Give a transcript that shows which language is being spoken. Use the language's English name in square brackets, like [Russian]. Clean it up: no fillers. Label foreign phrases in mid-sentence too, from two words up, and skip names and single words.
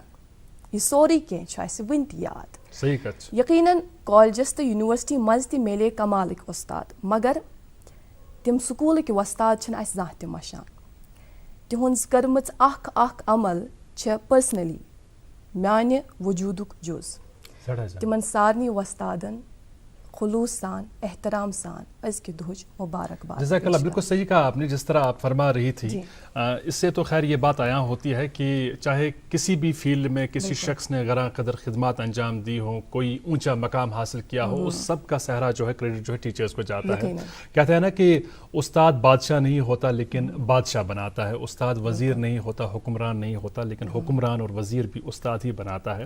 [Kashmiri] یہِ سورُے کینٛہہ چھُ اسہِ وُنہِ تہِ یاد. یقیناً کالجس تہٕ یونیورسٹی منٛز تہِ میلے کمالٕکۍ وۄستاد, مگر تِم سکوٗلٕکۍ وۄستاد چھِنہٕ اسہِ زانٛہہ تہِ مشان. تِہنٛز کٔرمٕژ اکھ عمل چھےٚ پٔرسنلی میانہِ وجوٗدُک جُز. تِمن سارنٕے وۄستادن خلوص سان احترام سان أزکہِ دۄہٕچ مبارکباد. [Urdu] جزاک اللہ, بالکل صحیح کہا آپ نے. جس طرح آپ فرما رہی تھی اس سے تو خیر یہ بات عیاں ہوتی ہے کہ چاہے کسی بھی فیلڈ میں کسی شخص نے گراں قدر خدمات انجام دی ہوں, کوئی اونچا مقام حاصل کیا ہو, اس سب کا صحرا جو ہے کریڈٹ جو ہے ٹیچرز کو جاتا ہے. کہتے ہیں نا کہ استاد بادشاہ نہیں ہوتا لیکن بادشاہ بناتا ہے, استاد وزیر نہیں ہوتا, حکمران نہیں ہوتا, لیکن حکمران اور وزیر بھی استاد ہی بناتا ہے.